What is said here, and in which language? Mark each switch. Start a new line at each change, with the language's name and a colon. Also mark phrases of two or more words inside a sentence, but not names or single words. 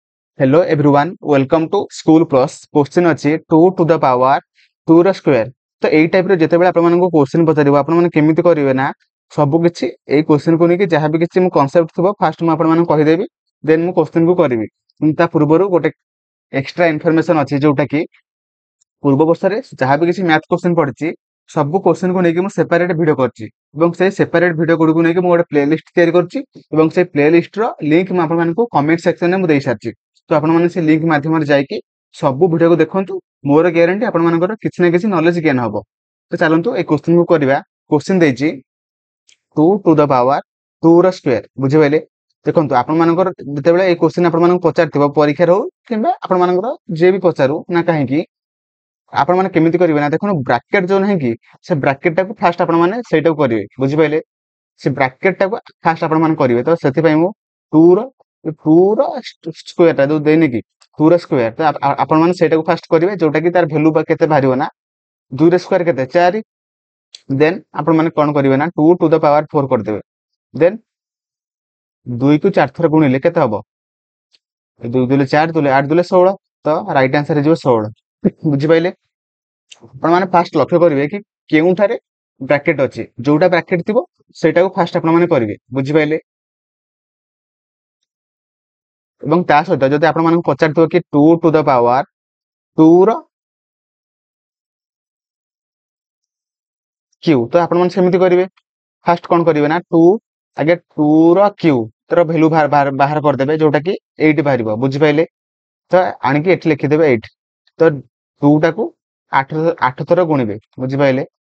English: Hello everyone, welcome to School Plus.
Odia: Question ଅଛି 2
English: to the power
Odia: 2 ର square। ତ ଏଇ ଟାଇପର ଯେତେବେଳେ ଆପଣମାନଙ୍କୁ କ୍ୱେଶ୍ଚିନ୍ ପଚାରିବ ଆପଣମାନେ କେମିତି କରିବେ ନା ସବୁ କିଛି ଏଇ କ୍ୱେଶ୍ଚିନ୍ କୁ ନେଇକି ଯାହା ବି କିଛି ମୁଁ କନସେପ୍ଟ ଥିବ ଫାଷ୍ଟ ମୁଁ ଆପଣମାନଙ୍କୁ କହିଦେବି ଦେନ୍ ମୁଁ କ୍ୱେଶ୍ଚିନ୍ କୁ କରିବି। କିନ୍ତୁ ତା ପୂର୍ବରୁ ଗୋଟେ
English: extra information
Odia: ଅଛି ଯୋଉଟା କି ପୂର୍ବ ବର୍ଷରେ ଯାହା ବି କିଛି
English: math question
Odia: ପଡିଛି ସବୁ କ୍ୱେଶ୍ଚିନ୍ କୁ ନେଇକି ମୁଁ
English: separate video
Odia: କରିଛି ଏବଂ ସେଇ
English: separate video
Odia: ଗୁଡ଼ିକୁ ନେଇକି ମୁଁ ଗୋଟେ ପ୍ଲେଲିଷ୍ଟ ତିଆରି କରିଛି ଏବଂ ସେଇ ପ୍ଲେଲିଷ୍ଟର ଲିଙ୍କ ମୁଁ ଆପଣମାନଙ୍କୁ
English: comment sectionରେ
Odia: ମୁଁ ଦେଇସାରିଛି। ତ ଆପଣମାନେ ସେ ଲିଙ୍କ ମାଧ୍ୟମରେ ଯାଇକି ସବୁ ଭିଡିଓକୁ ଦେଖନ୍ତୁ। ମୋର ଗ୍ୟାରେଣ୍ଟି ଆପଣମାନଙ୍କର କିଛି ନା କିଛି
English: knowledge gain
Odia: ହବ। ତ ଚାଲନ୍ତୁ ଏଇ କ୍ୱେଶ୍ଚିନ୍ କୁ କରିବା। କ୍ୱେଶ୍ଚିନ୍ ଦେଇଛି 2
English: to the power
Odia: 2 ର ସ୍କୋୟାର। ବୁଝିପାରିଲେ? ଦେଖନ୍ତୁ ଆପଣମାନଙ୍କର ଯେତେବେଳେ ଏଇ କ୍ୱେଶ୍ଚିନ୍ ଆପଣମାନଙ୍କୁ ପଚାରିଥିବ ପରୀକ୍ଷାରେ ହଉ କିମ୍ବା ଆପଣମାନଙ୍କର ଯିଏ ବି ପଚାରୁ ନା କାହିଁକି ଆପଣମାନେ କେମିତି କରିବେ ନା ଦେଖନ୍ତୁ ବ୍ରାକେଟ ଯୋଉ ନାହିଁ କି ସେ ବ୍ରାକେଟ ଟାକୁ ଫାଷ୍ଟ ଆପଣମାନେ ସେଇଟାକୁ କରିବେ। ବୁଝିପାରିଲେ? ସେ ବ୍ରାକେଟ ଟାକୁ ଫାଷ୍ଟ ଆପଣମାନେ କରିବେ। ତ ସେଥିପାଇଁ ମୁଁ 2 ର ସ୍କୋୟାର ଟା ଯୋଉ ଦେଇନି କି 2 ର ସ୍କୋୟାର ତ ଆପଣମାନେ ସେଇଟାକୁ ଫାଷ୍ଟ କରିବେ ଯୋଉଟା କି ତାର ଭ୍ୟାଲୁ କେତେ ବାହାରିବ ନା 2 ର ସ୍କୋୟାର କେତେ 4। ଦେନ୍ ଆପଣମାନେ କଣ କରିବେ ନା 2
English: to the power
Odia: 4 କରିଦେବେ। ଦେନ୍ 2 କୁ 4 ଥର ଗୁଣିଲେ କେତେ ହବ 2 ଦୁଲେ 4 ଦୁଲେ 8 ଦୁଲେ 16। ତ
English: right answer
Odia: ହେଇଯିବ 16। ବୁଝିପାରିଲେ? ଆପଣମାନେ ଫାଷ୍ଟ ଲକ୍ଷ୍ୟ କରିବେ କି କେଉଁଠାରେ ବ୍ରାକେଟ ଅଛି ଯୋଉଟା ବ୍ରାକେଟ ଥିବ ସେଇଟାକୁ ଫାଷ୍ଟ ଆପଣମାନେ କରିବେ। ବୁଝିପାରିଲେ? ଏବଂ ତା ସହିତ ଯଦି ଆପଣମାନଙ୍କୁ ପଚାରିଥିବ କି 2
English: to the power
Odia: 2 ର କ୍ୟୁ ତ ଆପଣମାନେ ସେମିତି କରିବେ। ଫାଷ୍ଟ କଣ କରିବେ ନା 2 ଆগে 2 ର କ୍ୟୁ ତାର ଭ୍ୟାଲୁ ବାହାର କରିଦେବେ ଯୋଉଟା କି 8 ବାହାରିବ। ବୁଝିପାରିଲେ? ତ ଆଣିକି ଏଠି ଲେଖିଦେବେ 8। ତ 2 ଟାକୁ 8 ଥର ଗୁଣିବେ। ବୁଝିପାରିଲେ?